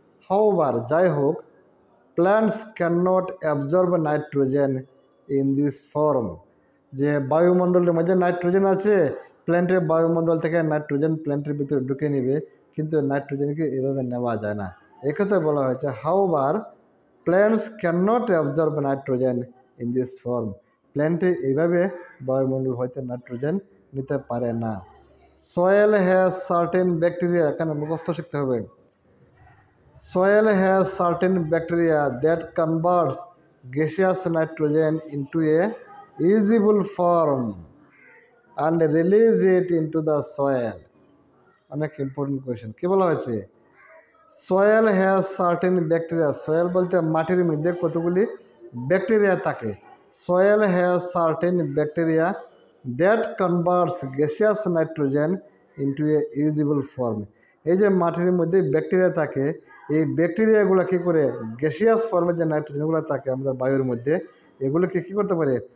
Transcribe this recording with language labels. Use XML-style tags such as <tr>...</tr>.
<bn>However, যাই হোক,</bn> <en>plants can not absorb nitrogen in this form,</en> <bn>যে বায়ুমণ্ডলের মধ্যে নাইট্রোজেন আছে, প্ল্যান্টের বায়ুমণ্ডল থেকে নাইট্রোজেন প্ল্যান্টের ভিতরে ঢুকে নেবে, কিন্তু নাইট্রোজেনকে এভাবে নেওয়া যায় না। একথা বলা হয়েছে,</bn> <en>however plants can not absorb nitrogen in this form,</en> <bn>প্ল্যান্টে এইভাবে বায়ুমণ্ডল হয়তো নাইট্রোজেন নিতে পারে না।</bn> <en>soil has certain bacteria,</en> <bn>এখানে মুখস্থ শিখতে হবে।</bn> <en>Soil has certain bacteria that converts gaseous nitrogen into a usable form and release it into the soil.</en> <bn>অনেক ইম্পর্টেন্ট কোয়েশ্চেন। কি বলা হয়েছে?</bn> <en>soil has certain bacteria,</en> <bn>soil বলতে মাটির মধ্যে কতগুলি ব্যাকটেরিয়া থাকে।</bn> <en>Soil has certain bacteria that converts gaseous nitrogen into a usable form.</en> <bn>এই যে মাটির মধ্যে ব্যাকটেরিয়া থাকে, এই ব্যাকটেরিয়াগুলো কী করে গ্যাসিয়াস ফর্মে যে নাইট্রোজেনগুলো থাকে আমাদের বায়ুর মধ্যে, এগুলোকে কী করতে পারে?</bn>